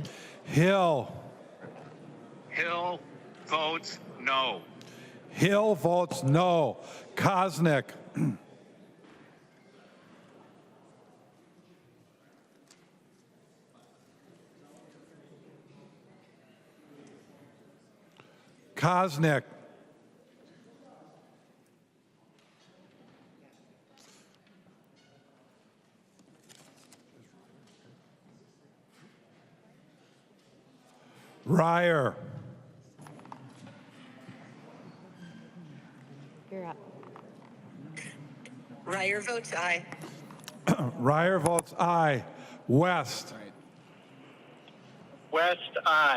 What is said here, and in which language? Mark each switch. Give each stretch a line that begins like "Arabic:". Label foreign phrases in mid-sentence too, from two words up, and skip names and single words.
English: Hill. Hill votes no. Hill votes no. Kosnick. Kosnick. Ryer. You're up. Ryer votes aye. Ryer votes aye. West. West, aye.